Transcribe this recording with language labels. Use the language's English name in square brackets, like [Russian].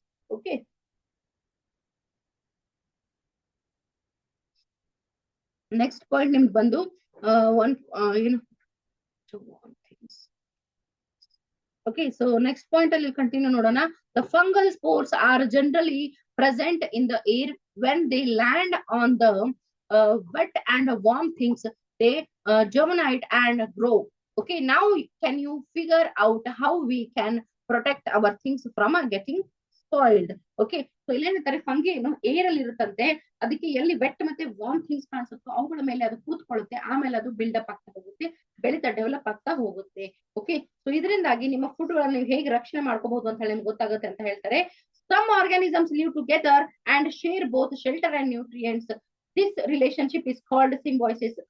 [Kannada] Okay, next point ನಿಮ್ಗೆ ಬಂದು one ಏನು ಓಕೆ, ಸೊ ನೆಕ್ಸ್ಟ್ ಪಾಯಿಂಟ್ ಅಲ್ಲಿ ಕಂಟಿನ್ಯೂ ನೋಡೋಣ. [English] The fungal spores are generally present in the air. When they land on the wet and warm things, they germinate and grow. Okay, now can you figure out how we can protect our things from getting spoiled? [Kannada] Okay, so ಇಲ್ಲೇನಂತಾರೆ, fungi ಏನು air ಅಲ್ಲಿ ಇರುತ್ತಂತೆ, ಅದಕ್ಕೆ ಎಲ್ಲಿ vet ಮತ್ತೆ warm things ಕಾಣಿಸುತ್ತೋ ಅವುಗಳ ಮೇಲೆ ಅದು ಕೂತ್ಕೊಳ್ಳುತ್ತೆ, ಆಮೇಲೆ ಅದು ಬಿಲ್ಡಪ್ ಆಗ್ತಾ ಹೋಗುತ್ತೆ, ಬೆಳೀತಾ ಡೆವಲಪ್ ಆಗ್ತಾ ಹೋಗುತ್ತೆ. ಓಕೆ, ಸೊ ಇದರಿಂದಾಗಿ ನಿಮ್ಮ ಫುಡ್ ಗಳನ್ನ ನೀವು ಹೇಗೆ ರಕ್ಷಣೆ ಮಾಡ್ಕೋಬಹುದು ಅಂತ ಹೇಳಿ ನಿಮ್ಗೆ ಗೊತ್ತಾಗುತ್ತೆ ಅಂತ ಹೇಳ್ತಾರೆ. [English] Some organisms live together and share both shelter and nutrients. This relationship is called symbiosis.